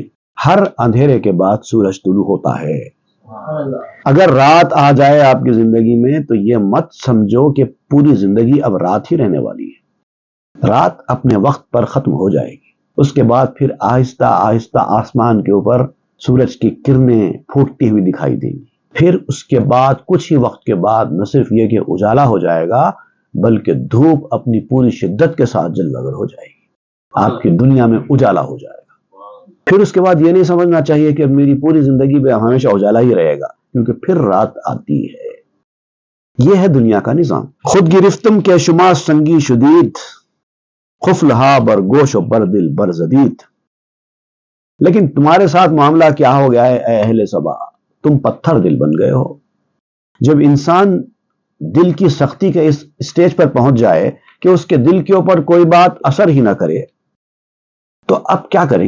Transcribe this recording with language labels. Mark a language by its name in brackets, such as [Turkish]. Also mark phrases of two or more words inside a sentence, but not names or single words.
[Urdu] ہر اندھیرے کے بعد سورج طلوع ہوتا ہے۔ اگر رات آ جائے آپ کی زندگی میں تو یہ مت سمجھو کہ پوری زندگی اب رات ہی رہنے والی ہے، رات اپنے وقت پر ختم ہو جائے گی، اس کے بعد پھر آہستہ آہستہ آسمان کے اوپر سورج کی کرنیں پھوٹتی ہوئی دکھائی دیں گی، پھر اس کے بعد کچھ ہی وقت کے بعد نہ صرف یہ کہ اجالا ہو جائے گا بلکہ دھوپ اپنی پوری شدت کے ساتھ جلوگر ہو جائے گی، آپ کی دنیا میں اجالا ہو جائے گا۔ پھر اس کے بعد یہ نہیں سمجھنا چاہیے کہ میری پوری زندگی میں ہمیشہ اجالا ہی رہے گا، کیونکہ پھر رات آتی ہے۔ یہ ہے دنیا کا نظام۔ [Persian] خود گرفتم کے شما سنگی شدید، خفلہا بر گوش و بر دل بر زدید۔ [Urdu] لیکن تمہارے ساتھ معاملہ کیا ہو گیا ہے اے اہل سبا، تم پتھر دل بن گئے ہو۔ جب انسان دل کی سختی کے اس اسٹیج پر پہنچ جائے کہ اس کے دل کے اوپر کوئی بات اثر ہی نہ کرے تو اب کیا کریں گے؟